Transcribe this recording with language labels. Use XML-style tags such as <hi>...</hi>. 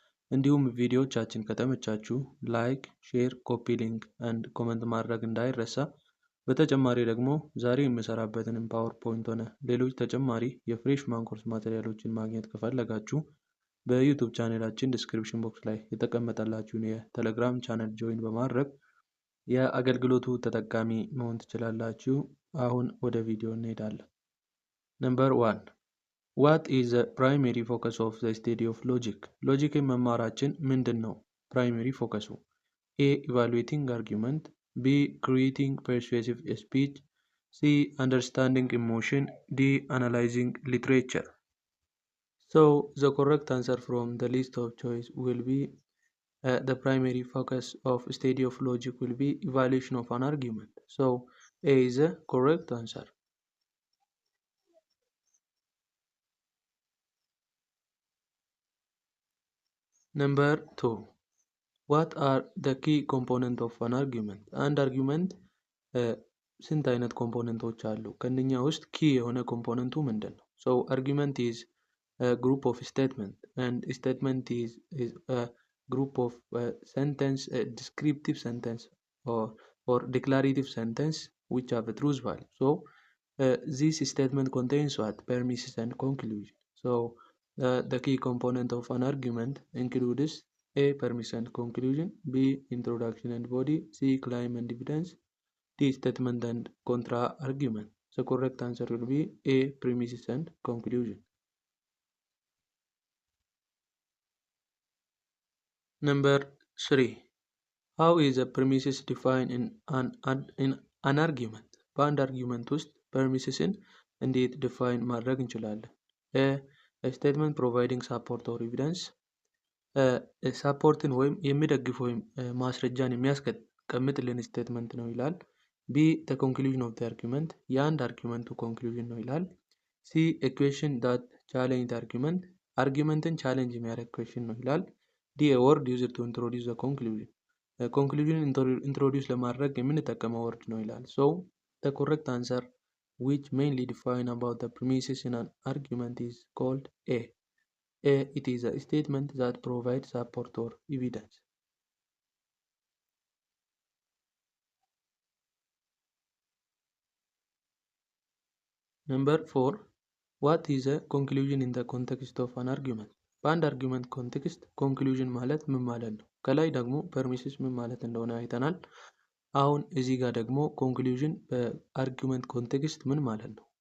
<am>እንዲሁም ቪዲዮዎቻችን ከተመቻችሁ ላይክ፣ ሼር፣ ኮፒ ሊንክ ኤንድ ኮመንት ማድረግ እንዳይረሳ። በተጨማሪ ደግሞ ዛሬ የምሰራበትንም ፓወርፖይንት ሆነ ሌሎች ተጨማሪ የፍሬሽማን ኮርስ ማቴሪያሎችን ማግኘት ከፈለጋችሁ በዩቲዩብ ቻናላችን ዲስክሪፕሽን ቦክስ ላይ የተቀመጠላችሁን የቴሌግራም ቻናል ጆይን በማድረግ የአገልግሎቱ ተጠቃሚ መሆን ትችላላችሁ። አሁን ወደ ቪዲዮ እንሄዳለን።</am> <en>ነምበር 1 ዋት ኢዝ ዘ ፕራይመሪ ፎከስ ኦፍ ዘ ስቴዲ ኦፍ ሎጂክ?</en> <am>ሎጂክን መማራችን ምንድን ነው ፕራይመሪ ፎከሱ?</am> <en>ኤ ኢቫሉዌቲንግ አርጊመንት፣ B. Creating persuasive speech, C. Understanding emotion, D. Analyzing literature. So the correct answer from the list of choice will be the primary focus of study of logic will be evaluation of an argument. So A is the correct answer. Number 2. What are the key components of an argument?</en> <am>አንድ አርጊመንት ስንት አይነት ኮምፖነንቶች አሉ? ከእነኛ ውስጥ ኪ የሆነ ኮምፖነንቱ ምንድን ነው?</am> <en>So argument is a group of statement and statement is a group of sentence, a descriptive sentence or declarative sentence which have a truth value. So this statement contains what? Premises and conclusion. So the key component of an argument includes A. Premise and conclusion, B. Introduction and body, C. Claim and evidence, D. Statement and contra argument. The correct answer will be A. Premises and conclusion. Number 3. How is a premises defined in an argument?</en> <am>በአንድ አርጊመንት ውስጥ ፐርሚስስን እንዴት ዲፋይን ማድረግ እንችላለን?</am> <en>A statement providing support or evidence,</en> <am>ሳፖርትን ወይም የሚደግፍ ወይም ማስረጃን የሚያስቀምጥልን ስቴትመንት ነው ይላል።</am> <en>ቢ the conclusion of the argument,</en> <am>የአንድ አርጊመንቱ ኮንክሉዥን ነው ይላል።</am> <en>ሲ a question that challenge the argument,</en> <am>አርጊመንትን ቻሌንጅ የሚያደርግ ኩዌሽን ነው ይላል።</am> <en>ዲ a word used to introduce the conclusion,</en> <am>ኮንክሉዥንን ኢንትሮዲውስ ለማድረግ የምንጠቀመው ወርድ ነው ይላል።</am> <en>So the correct answer which mainly define about the premises in an argument is called A. It is a statement that provides support or evidence. Number 4. What is a conclusion in the context of an argument?</en> <am>በአንድ አርጊመንት ኮንቴክስት ኮንክሉዥን ማለት ምን ማለት ነው? ከላይ ደግሞ ፐርሚስስ ምን ማለት እንደሆነ አይተናል። አሁን እዚህ ጋር ደግሞ ኮንክሉዥን በአርጊመንት ኮንቴክስት ምን ማለት ነው?</am>